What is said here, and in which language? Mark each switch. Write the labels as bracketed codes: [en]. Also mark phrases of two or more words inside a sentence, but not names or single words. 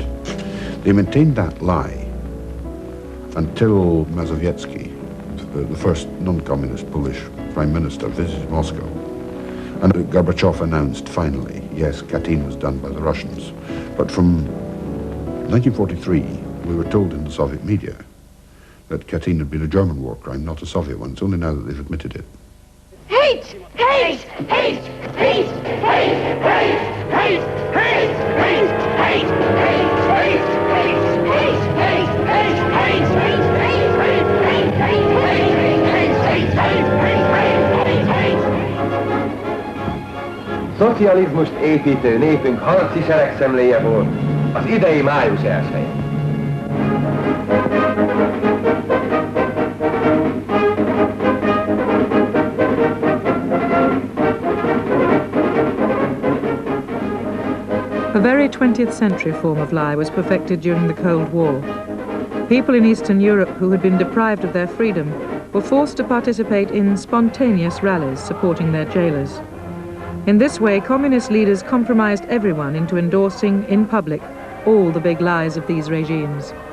[en] They maintained that lie until Mazowiecki, the first non-communist Polish prime minister, visited Moscow. And Gorbachev announced finally, yes, Katyn was done by the Russians. But from 1943, we were told in the Soviet media that Katyn had been a German war crime, not a Soviet one. It's only now that they've admitted it. Hate! Hate! Hate! Hate! Hate! Hate! Hate! Hate! Hate! Hate! Hate! [hu] Szocializmust építő népünk harci seregszemléje volt az idei május 1-je. [en] A very 20th century form of lie was perfected during the Cold War. People in Eastern Europe who had been deprived of their freedom were forced to participate in spontaneous rallies supporting their jailers. In this way, communist leaders compromised everyone into endorsing, in public, all the big lies of these regimes.